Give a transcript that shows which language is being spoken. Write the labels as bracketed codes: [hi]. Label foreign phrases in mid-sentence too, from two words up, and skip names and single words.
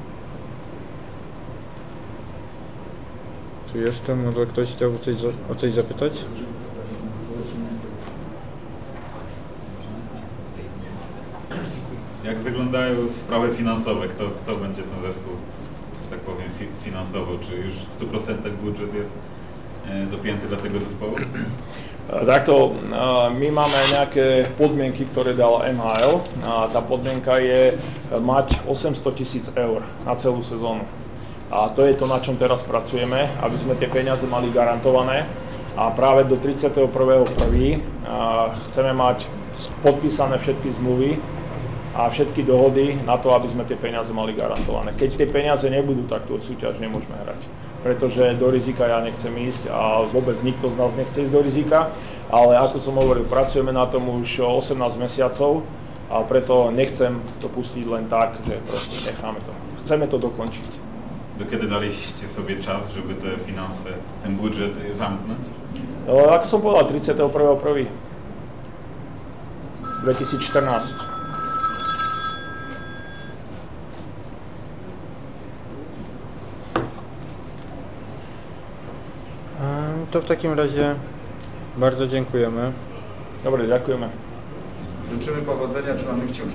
[pl] Czy jeszcze może ktoś chciał o coś zapytać? Jak wyglądają sprawy finansowe? Kto będzie ten zespół, tak powiem, finansowo? Czy już w 100% budżet jest dopięty dla tego zespołu? [sk] Takto, my máme nejaké podmienky, ktoré dal MHL. Tá podmienka je mať 800 000 eur na celú sezónu. A to je to, na čom teraz pracujeme, aby sme tie peniaze mali garantované. A práve do 31.1. chceme mať podpísané všetky zmluvy a všetky dohody na to, aby sme tie peniaze mali garantované. Keď tie peniaze nebudú, tak tú súťaž nemôžeme hrať. Pretože do rizika ja nechcem ísť a vôbec nikto z nás nechce ísť do rizika. Ale ako som hovoril, pracujeme na tom už 18 mesiacov a preto nechcem to pustiť len tak, že proste necháme to. Chceme to dokončiť. [pl] Do kiedy daliście sobie czas, żeby te finanse, ten budżet zamknąć? [sk] Ako som povedal, 31.1. 2014. [pl] To w takim razie bardzo dziękujemy. [sk] Dobre, ďakujeme. [pl] Życzymy powodzenia, trzymamy kciuki.